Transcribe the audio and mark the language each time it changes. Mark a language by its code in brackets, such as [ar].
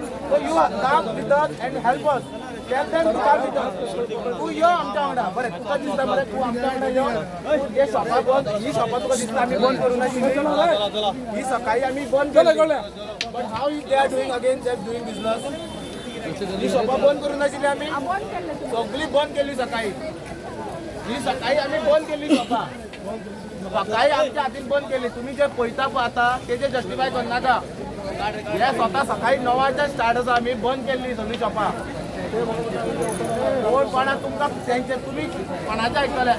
[en] So you come with us and help us. Tell them to come with us. [kok] तू यो आमच्या वांगडा. बरें तुका दिसता बरें तू आमच्या वांगडा यो. हे शॉपा बंद ही शॉपा तुका दिसता आमी बंद करूं नाशिल्ली. ही सकाळी आमी बंद केली. [en] But how they are doing again? They are doing business. [kok] ही शॉपा बंद करूं नाशिल्ली आमी. सगळी बंद केली सकाळी. ही सकाळी आम्ही बंद केली शॉपा. सकाळी आमच्या हातीन बंद केली. तुम्ही जे पळयता पळय आता तेजे जस्टिफाय करनाका. हे स्वता सकाळी 9 स्टार्ट आसा. आमी बंद केल्ली सगळी शॉपा. कोण कोणा तुमकां तेंचे तुमी कोणाचे आयकतले?